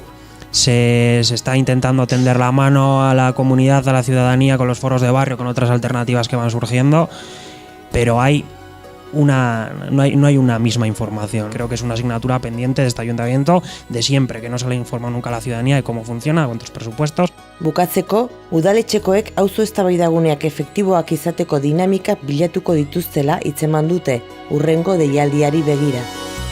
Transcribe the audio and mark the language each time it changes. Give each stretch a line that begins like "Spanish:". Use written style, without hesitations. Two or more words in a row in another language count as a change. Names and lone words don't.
Spanish: Se está intentando tender la mano a la comunidad, a la ciudadanía con los foros de barrio, con otras alternativas que van surgiendo, pero no hay una misma información. Creo que es una asignatura pendiente de este ayuntamiento de siempre, que no se le informa nunca a la ciudadanía de cómo funciona, cuántos presupuestos.
Basque: Bukatzeko, udaletxekoek auzo eztabaidaguneak efektiboak izateko dinamika bilatuko dituztela hitzeman dute hurrengo deialdiari begira.